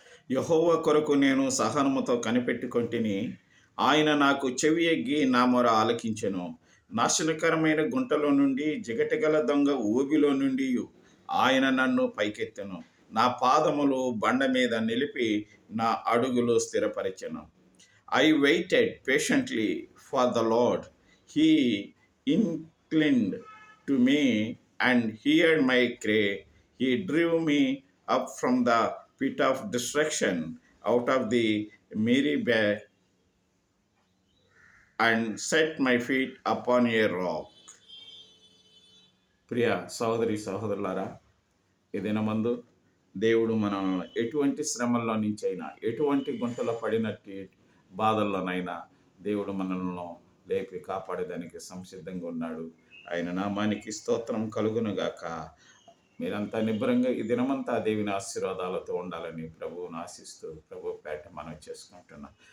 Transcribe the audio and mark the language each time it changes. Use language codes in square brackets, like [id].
[te] యెహోవా కొరకు నేను సహనముతో కనిపెట్టుకొంటిని, ఆయన నాకు చెవియొగ్గి నా మొర ఆలకించెను. నాశనకరమైన గుంటలో నుండి, జిగటగల దొంగ ఊబిలో నుండి ఆయన నన్ను పైకెత్తెను. నా పాదములు బండ మీద నిలిపి నా అడుగులు స్థిరపరిచెను. [en] I waited patiently for the Lord. He inclined to me and heard my cry. He drew me up from the pit of destruction, out of the Meribah, and set my feet upon a rock. [te] ప్రియ సహోదరి సహోదరులారా, ఈ దినమందు దేవుడు మనం ఎటువంటి శ్రమల్లో నుంచి అయినా, ఎటువంటి గుంటలో పడినట్టు బాధల్లోనైనా దేవుడు మనల్ని లేపి కాపాడేదానికి సంసిద్ధంగా ఉన్నాడు. ఆయన నామానికి స్తోత్రం కలుగునుగాక. మీరంతా నిబ్బరంగా ఈ దినమంతా దేవుని ఆశీర్వాదాలతో ఉండాలని ప్రభువును ఆశిస్తూ ప్రభు పేట మనం చేసుకుంటున్నాం.